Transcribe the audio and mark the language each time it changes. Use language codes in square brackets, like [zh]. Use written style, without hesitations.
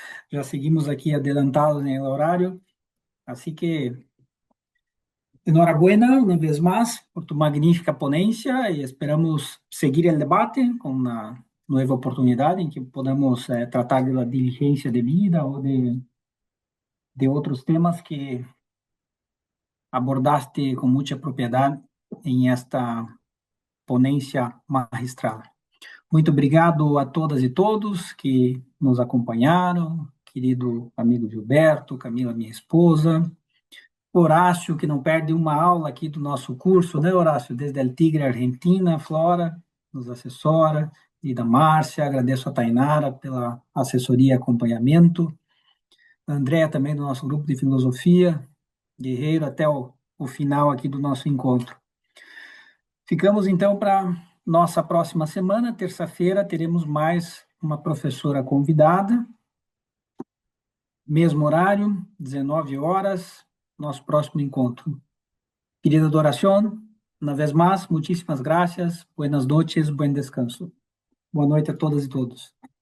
[es] Ya seguimos aquí adelantados en el horario. Así que enhorabuena una vez más por tu magnífica ponencia y esperamos seguir el debate con una nueva oportunidad en que podamos tratar de la diligencia de vida o de otros temas que abordaste con mucha propiedad en esta ponencia magistral. [pt] Muito obrigado a todas e todos que nos acompanharam, querido amigo Gilberto, Camila, minha esposa, Horácio, que não perde uma aula aqui do nosso curso, né, Horácio? Desde El Tigre, Argentina, Flora, nos assessora, e da Márcia, agradeço a Tainara pela assessoria e acompanhamento, a Andréa também do nosso grupo de filosofia, guerreiro, até o final aqui do nosso encontro. Ficamos, então, para nossa próxima semana, terça-feira, teremos mais uma professora convidada, mesmo horário, 19 horas, nosso próximo encontro. [es] Querida Adoración, una vez más, muchísimas gracias, buenas noches, buen descanso. [pt] Boa noite a todas e todos.